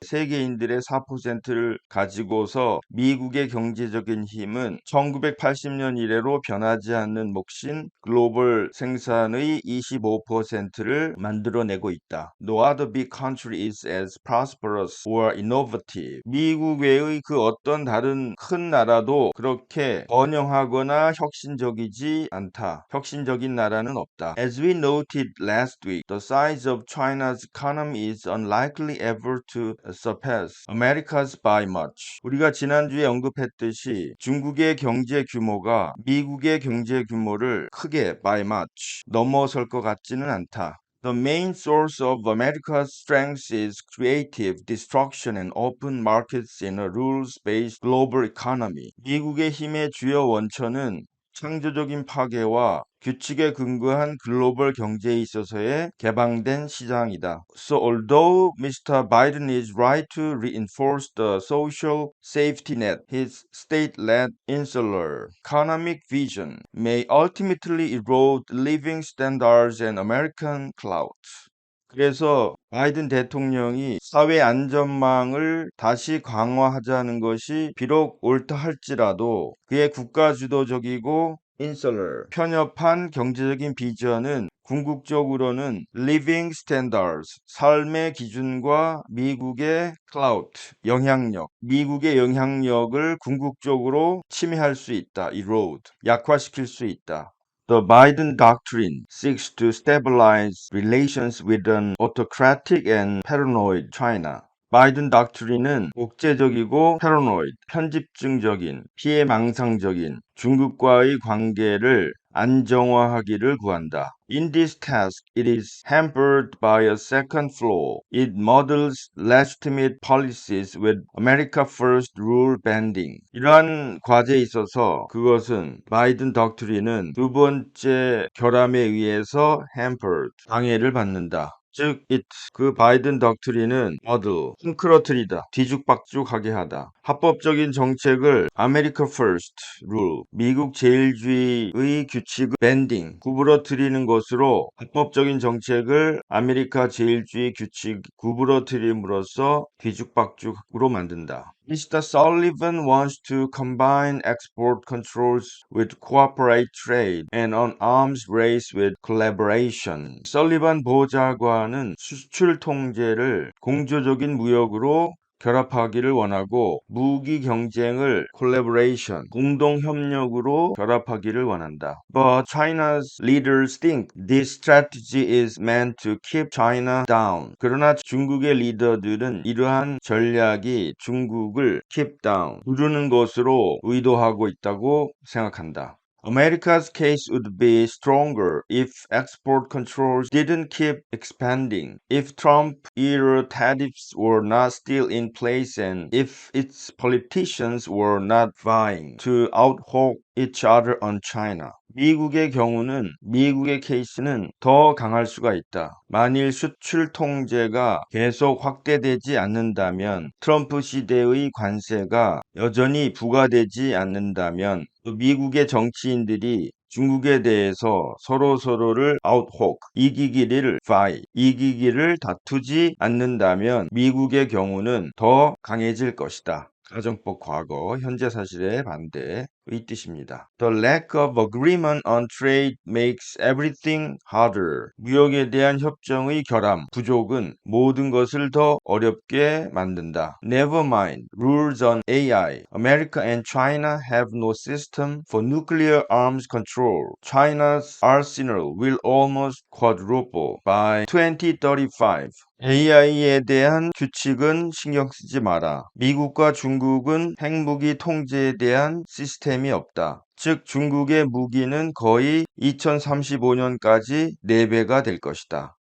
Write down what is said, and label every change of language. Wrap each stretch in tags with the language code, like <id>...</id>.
<ko>세계인들의 4%를 가지고서 미국의 경제적인 힘은 1980년 이래로 변하지 않는 몫인 글로벌 생산의 25%를 만들어내고 있다.</ko> <en>No other big country is as prosperous or innovative.</en> <ko>미국 외의 그 어떤 다른 큰 나라도 그렇게 번영하거나 혁신적이지 않다. 혁신적인 나라는 없다.</ko> <en>As we noted last week, the size of China's economy is unlikely ever to surpass America's by much.</en> <ko>우리가 지난주에 언급했듯이 중국의 경제 규모가 미국의 경제 규모를 크게</ko> <en>by much</en> <ko>넘어설 것 같지는 않다.</ko> <en>The main source of America's strength is creative destruction and open markets in a rules-based global economy.</en> <ko>미국의 힘의 주요 원천은 창조적인 파괴와 규칙에 근거한 글로벌 경제에 있어서의 개방된 시장이다.</ko> <en>So although Mr. Biden is right to reinforce the social safety net, his state-led insular economic vision may ultimately erode living standards and American clout.</en> <ko>그래서 바이든 대통령이 사회 안전망을 다시 강화하자는 것이 비록 옳다 할지라도 그의 국가주도적이고 insular, 편협한 경제적인 비전은 궁극적으로는</ko> <en>living standards,</en> <ko>삶의 기준과 미국의 clout, 영향력, 미국의 영향력을 궁극적으로 침해할 수 있다. erode, 약화시킬 수 있다.</ko> <en>The Biden doctrine seeks to stabilize relations with an autocratic and paranoid China.</en> <ko>바이든 닥트린은 국제적이고 패러노이드, 편집증적인, 피해망상적인 중국과의 관계를 안정화하기를 구한다.</ko> <en>In this task, it is hampered by a second flaw. It muddles legitimate policies with America First rule bending.</en> <ko>이러한 과제에 있어서 그것은 바이든 닥트린은 두 번째 결함에 의해서 hampered, 방해를 받는다. 즉, 그 바이든 덕트린은 헝클어트리다, 뒤죽박죽하게 하다. 합법적인 정책을 아메리카 퍼스트 룰, 미국 제일주의의 규칙을 밴딩, 구부러뜨리는 것으로 합법적인 정책을 아메리카 제일주의 규칙 구부러뜨림으로써 뒤죽박죽으로 만든다.</ko> <en>Mr. Sullivan wants to combine export controls with cooperate trade and an arms race with collaboration.</en> <ko>설리반 보좌관은 수출 통제를 공조적인 무역으로 결합하기를 원하고 무기 경쟁을 collaboration, 공동 협력으로 결합하기를 원한다.</ko> <en>But China's leaders think this strategy is meant to keep China down.</en> <ko>그러나 중국의 리더들은 이러한 전략이 중국을</ko> <en>keep down,</en> <ko>두르는 것으로 의도하고 있다고 생각한다.</ko> <en>America's case would be stronger if export controls didn't keep expanding, if Trump-era tariffs were not still in place, and if its politicians were not vying to out-hawk each other on China.</en> <ko>미국의 케이스는 더 강할 수가 있다. 만일 수출 통제가 계속 확대되지 않는다면, 트럼프 시대의 관세가 여전히 부과되지 않는다면, 또 미국의 정치인들이 중국에 대해서 서로를 아웃혹, 이기기를 다투지 않는다면 미국의 경우는 더 강해질 것이다. 가정법 과거, 현재 사실의 반대의 뜻입니다.</ko> <en>The lack of agreement on trade makes everything harder.</en> <ko>무역에 대한 협정의 결함, 부족은 모든 것을 더 어렵게 만든다.</ko> <en>Never mind rules on AI. America and China have no system for nuclear arms control. China's arsenal will almost quadruple by 2035.</en> <ko>AI에 대한 규칙은 신경 쓰지 마라. 미국과 중국은 핵무기 통제에 대한 시스템이 없다. 즉 중국의 무기는 거의 2035년까지 4배가 될 것이다.</ko>